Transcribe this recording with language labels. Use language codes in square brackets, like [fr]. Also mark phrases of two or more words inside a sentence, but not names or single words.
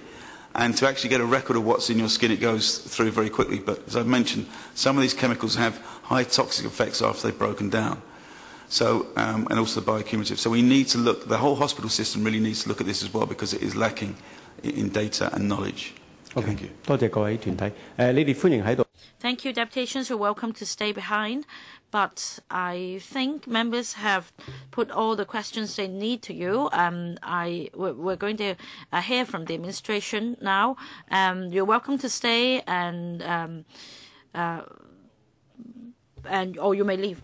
[en] And to actually get a record of what's in your skin, it goes through very quickly. But as I've mentioned, some of these chemicals have high toxic effects after they've broken down. So, and also the bioaccumulative. So we need to look, the whole hospital system really needs to look at this as well, because it is lacking in data and knowledge. Okay. Thank you. [yue] 多謝各位團體。你哋歡迎喺度。 [en] Thank you, deputations. You're welcome to stay behind. But I think members have put all the questions they need to you. We're going to hear from the administration now. You're welcome to stay or you may leave.